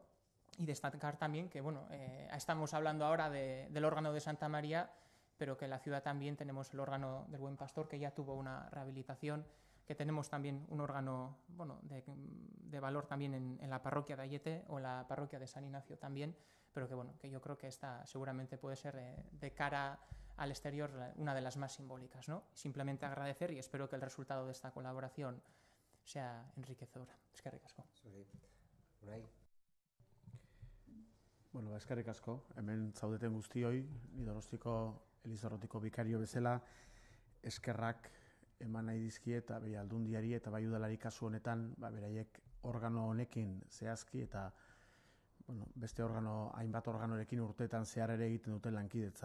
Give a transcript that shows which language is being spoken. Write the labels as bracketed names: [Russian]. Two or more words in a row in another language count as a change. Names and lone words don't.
[Spanish] Y destacar también que estamos hablando ahora del órgano de Santa María, pero que en la ciudad también tenemos el órgano del Buen Pastor, que ya tuvo una rehabilitación, que tenemos también un órgano de valor también en la parroquia de Ayete o en la parroquia de San Ignacio también, pero que yo creo que esta seguramente puede ser de cara al exterior una de las más simbólicas, ¿no? Simplemente agradecer y espero que el resultado de esta colaboración sea enriquecedora. [Basque] Eskerrik asko. Bueno, eskerrik asko. Hemen zaudeten guztioi, ni Donostiko Elizarrotiko bikario bezala, eskerrak eman nahi dizkie eta bai aldundiari eta bai udalari kasu honetan, beraiek organo honekin zehazki eta beste hainbat organorekin urteetan zehar ere egiten duten lankidetza.